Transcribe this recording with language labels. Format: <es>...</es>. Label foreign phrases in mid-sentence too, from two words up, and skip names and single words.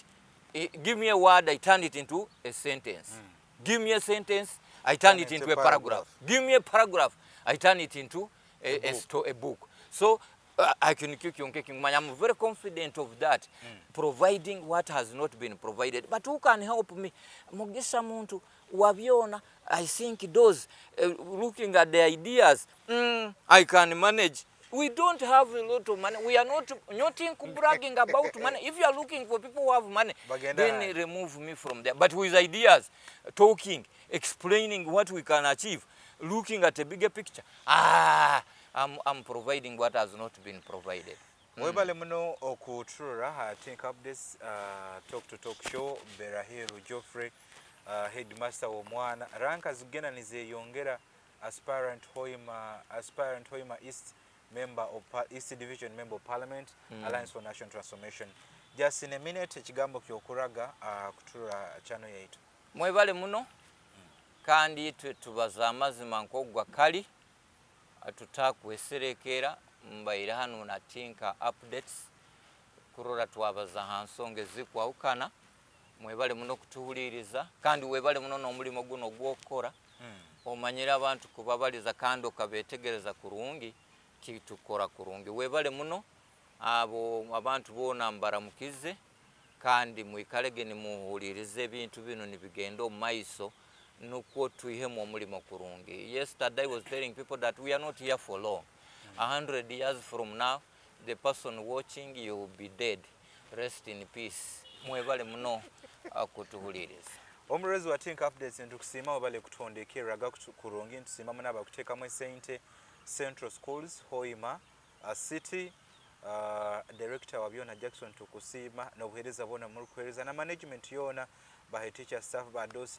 <en>Give me a word, I turn it into a sentence. Give me a sentence, I turn it into a paragraph. Give me a paragraph, I turn it into a book. So I can I'm very confident of that, providing what has not been provided. But who can help me?</en> <nyo>Mugisha muntu waviona.</nyo> <en>I think those looking at the ideas, I can manage. We don't have a lot of money. We are not bragging about money. If you are looking for people who have money, then remove me from there. But with ideas, talking, explaining what we can achieve, looking at a bigger picture, I'm providing what has not been provided.</en> <nyo>Mwebale muno okuturura Tinkaupdates</nyo> <en>talk show</en> <nyo>Beraheeru Geofrey headmaster w'omwana ranka zigena nizeyongera</nyo> <en>Aspirant Hoima East member of East Division member of Parliament Alliance for National Transformation. Just in a minute</en> <nyo>ekigambo kyokuraga kuturura channel yaitu. Mwebale muno kandi tubaza amazima nkogwa kali tutakweserekera mbaira hano na Tinkaupdates kurora twabaza hansonge zikwawukana. Mwebale muno kutuhuliriza kandi webale muno n'omulimo guno gwokora omanyira abantu kubabaliza kandi okabetegereza kurungi kitukora kurungi. Webale muno abo abantu bona mbaramukize kandi mwikalege ni muhulirize ebintu bino nibigenda omaiso nuko tuihemu omulimo kurungi.</nyo> <en>Yesterday I was telling people that we are not here for long. 100 years from now, the person watching, you will be dead. Rest in peace.</en> <nyo>Mwebale muno kutuhuliriza. Omurezi wa Tinkaupdates ntukusima obale kutondekeraga kurungi ntusima munaba kutekamu sente Central Schools Hoima City director wabyona Jackson tukusima n'obuhereza bona muri kuhereza na management yona ba</nyo> <en>teacher staff</en> <nyo>ba dosi</nyo>